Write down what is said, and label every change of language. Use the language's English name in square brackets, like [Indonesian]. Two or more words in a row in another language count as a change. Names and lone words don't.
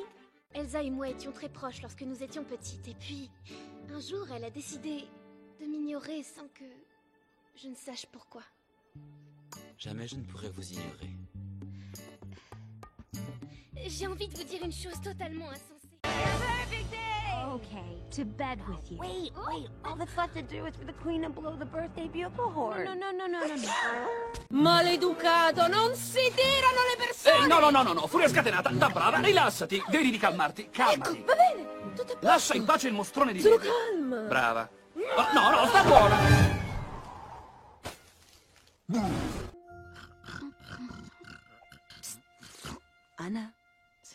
[French] Elsa et moi étions très proches lorsque nous étions petites. Et puis, un jour, elle a décidé de m'ignorer sans que je ne sache pourquoi. Jamais je ne pourrais vous ignorer. J'ai envie de vous dire une chose totalement insensée. [English] Okay, to bed with you. Wait. All that's left to do is for the queen to blow the birthday bugle horn. No. [Italian] Maleducato, non si tirano le persone! No, furia scatenata. Da brava, rilassati. Devi calmarti. Calmati. Va bene, tutto è posto. Lascia in pace il mostrone di Sono neve. calma. Brava. No, sta buona. Ana. Sí.